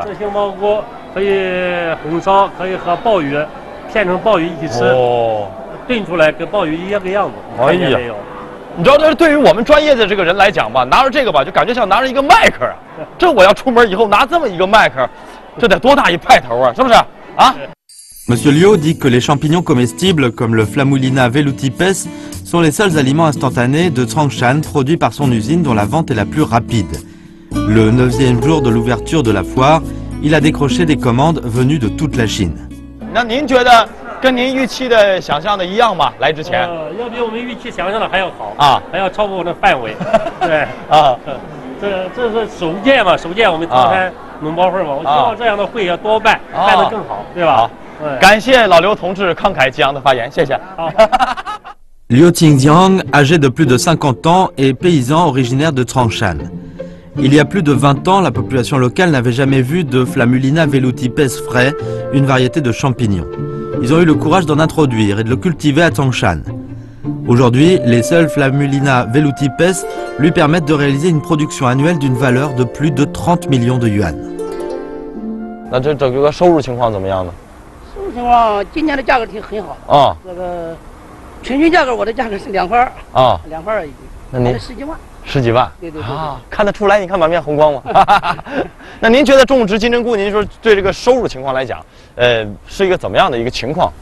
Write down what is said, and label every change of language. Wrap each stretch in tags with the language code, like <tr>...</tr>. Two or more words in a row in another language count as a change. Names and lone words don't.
<zh>杏鲍菇可以红烧，可以和鲍鱼片成鲍鱼一起吃，炖出来跟鲍鱼一样个样子。哎呀，你知道这对于我们专业的这个人来讲吧，拿着这个吧，就感觉像拿着一个麦克啊。这我要出门以后拿这么一个麦克，这得多大一派头啊，是不是啊？</zh> <fr>Monsieur Liu dit que les champignons comestibles comme le Flamulina velutipes sont les seuls aliments instantanés de Tranchan produits par son usine dont la vente est la plus rapide. Le 9e jour de l'ouverture de la foire, il a décroché des commandes venues de toute la Chine.</fr> <zh>那您觉得跟您预期的想象的一样吗？来之前？要比我们预期想象的还要好啊，还要超过我们的范围。对啊，这是首届嘛，首届我们苍山农包会嘛，我希望这样的会要多办，办得更好，对吧？感谢老刘同志慷慨激昂的发言，谢谢。</zh> <fr>Liu Qingjiang, âgé de plus de 50 ans, est paysan originaire de Tranchan. Il y a plus de 20 ans, la population locale n'avait jamais vu de Flamulina velutipes frais, une variété de champignons. Ils ont eu le courage d'en introduire et de le cultiver à Tangshan. Aujourd'hui, les seuls Flamulina velutipes lui permettent de réaliser une production annuelle d'une valeur de plus de 30 millions de yuan.</fr> <zh>那这整个收入情况怎么样呢？情况今年的价格很好的啊，这个平均价格我的价格是2块啊，2块一斤，那您10几万，10几万，对啊，看得出来，你看满面红光吗？那您觉得种植金针菇，您说对这个收入情况来讲，是一个怎么样的一个情况？</zh>